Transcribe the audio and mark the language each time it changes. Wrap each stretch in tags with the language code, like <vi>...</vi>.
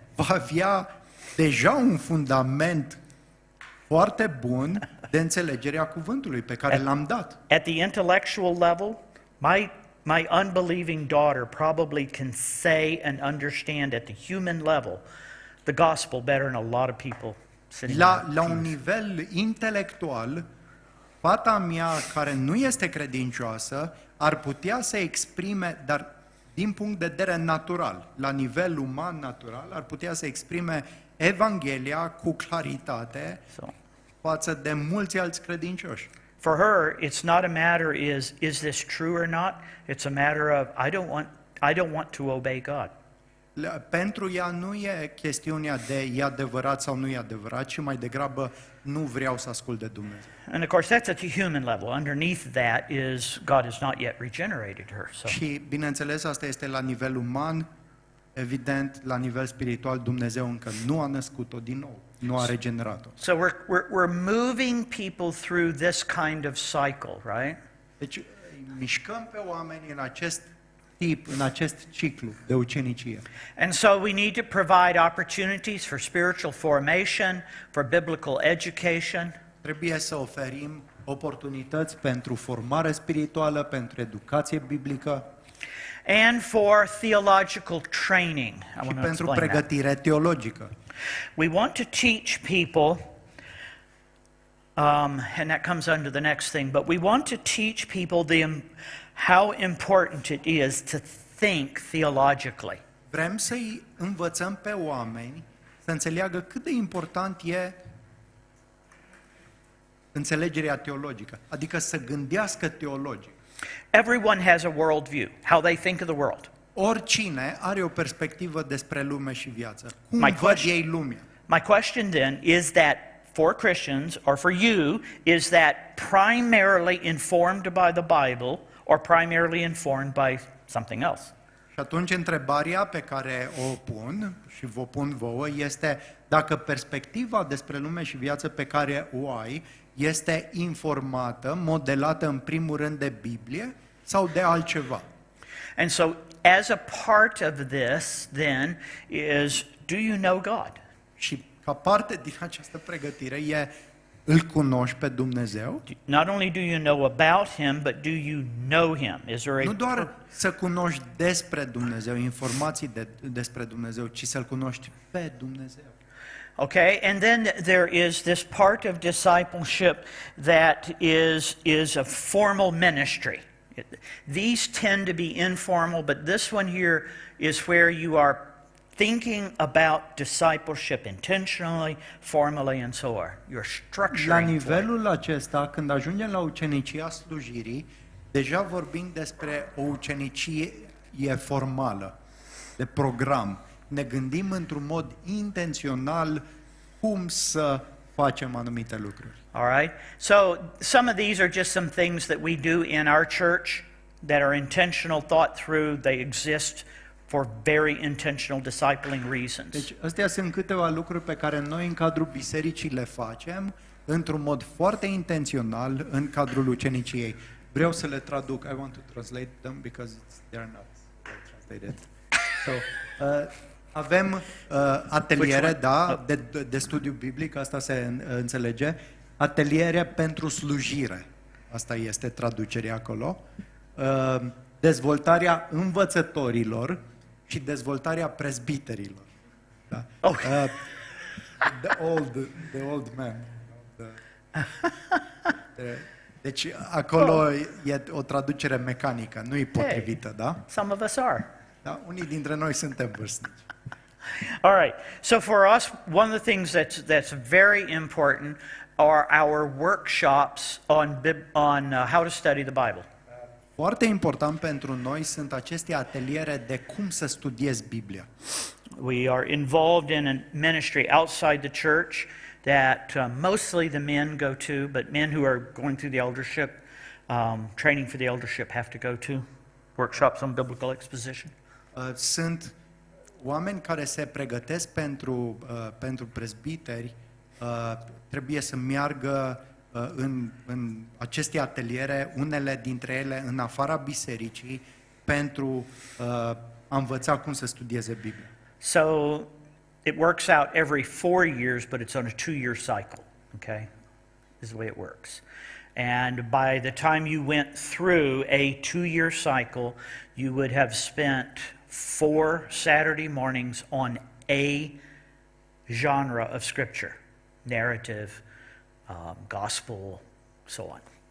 <ro>va avea deja un fundament foarte bun de înțelegerea cuvântului pe care l-am dat.</ro> <en>At the intellectual level, my unbelieving daughter probably can say and understand at the human level the gospel better than a lot of people sitting</en> <ro>La</ro> <en>there.</en> <ro>un nivel intelectual, fata mea care nu este credincioasă ar putea să exprime, dar din punct de vedere natural, la nivel uman natural, ar putea să exprime Evanghelia cu claritate</ro> <en>So,</en> <ro>față de mulți alți credincioși.</ro> <en>for her, it's not a matter is this true or not? It's a matter of I don't want to obey God.</en> <ro>Pentru ea nu e chestiunea de e adevărat sau nu e adevărat, ci mai degrabă nu vreau să ascult de Dumnezeu.</ro> <en>And of course, that's at the human level. Underneath that is God has not yet regenerated her. So,</en> <ro>Și, bineînțeles, asta este la nivel uman, evident, la nivel spiritual, Dumnezeu încă nu a născut-o din nou, nu a regenerat-o.</ro> <en>so we're moving people through this kind of cycle, right?</en> <ro>Deci, îi mișcăm pe oameni în acest tip, în acest ciclu de ucenicie.</ro> <en>And so we need to provide opportunities for spiritual formation, for biblical education,</en> <ro>Trebuie să oferim oportunități pentru formare spirituală, pentru educație biblică</ro> <en>and for theological training. I</en> <ro>și</ro> <en>want to</en> <ro>pentru</ro> <en>explain that.</en> <ro>pregătire teologică.</ro> <en>We want to teach people, and that comes under the next thing, but we want to teach people how important it is to think theologically.</en> <ro>Vrem să-i învățăm pe oameni să înțeleagă cât de important e înțelegerea teologică, adică să gândească teologic.</ro> <en>Everyone has a worldview, how they think of the world.</en> <ro>Oricine are o perspectivă despre lume și viață. Cum</ro> <en>My</en> <ro>văd</ro> <en>question-</en> <ro>ei lumea?</ro> <en>My question then is that for Christians or for you, is that primarily informed by the Bible or primarily informed by something else?</en> <ro>Și atunci întrebarea pe care o pun și vă pun vouă este dacă perspectiva despre lume și viață pe care o ai este informată, modelată în primul rând de Biblie sau de altceva.</ro> <en>And so, as a part of this, then, is do you know God?</en> <ro>Și ca parte din această pregătire e îl cunoști pe Dumnezeu,</ro> <en>Not only do you know about Him, but do you know Him? Is there</en> <ro>nu</ro> <en>a</en> <ro>doar să cunoști despre Dumnezeu, informații despre Dumnezeu, ci să-L cunoști pe Dumnezeu.</ro> <en>Okay, and then there is this part of discipleship that is a formal ministry. These tend to be informal, but this one here is where you are thinking about discipleship intentionally, formally, and so on. You're structuring.</en> <ro>La</ro> <en>for it.</en> <ro>nivelul acesta, când ajungem la ucenicia slujirii, deja vorbim despre o ucenicie formală, de program. Ne gândim într-un mod intențional cum să facem anumite lucruri.</ro> <en>All right? So some of these are just some things that we do in our church that are intentional, thought through. They exist for very intentional discipling reasons.</en> <ro>Deci astea sunt câteva lucruri pe care noi în cadrul bisericii le facem într-un mod foarte intențional în cadrul uceniciei. Vreau să le traduc.</ro> <en>I want to translate them because they're not translated.</en> <ro>So, avem ateliere, da, de studiu biblic, asta se înțelege. Ateliere pentru slujire. Asta este traducerea acolo. Dezvoltarea învățătorilor și dezvoltarea prezbiterilor. Da?</ro> <en>Okay. The old man.</en> <ro>Deci acolo e o traducere mecanică, nu e potrivită, da?</ro> <en>Some of us are.</en> <ro>Da? Unii dintre noi suntem vârstnici.</ro> <en>All right. So for us, one of the things that's very important are our workshops on how to study the Bible.</en> <ro>Foarte important pentru noi sunt aceste ateliere de cum să studiezi Biblia.</ro> <en>We are involved in a ministry outside the church that mostly the men go to, but men who are going through the eldership, training for the eldership, have to go to workshops on biblical exposition.</en> <ro>Sunt oameni care se pregătesc pentru prezbiteri, trebuie să meargă în aceste ateliere, unele dintre ele în afara bisericii, pentru a învăța cum să studieze Biblia.</ro> <en>So it works out every 4 years, but it's on a 2-year cycle, okay? Is the way it works. And by the time you went through a 2-year cycle, you would have spent 4 Saturday mornings on a genre of Scripture, narrative, gospel, so on.</en>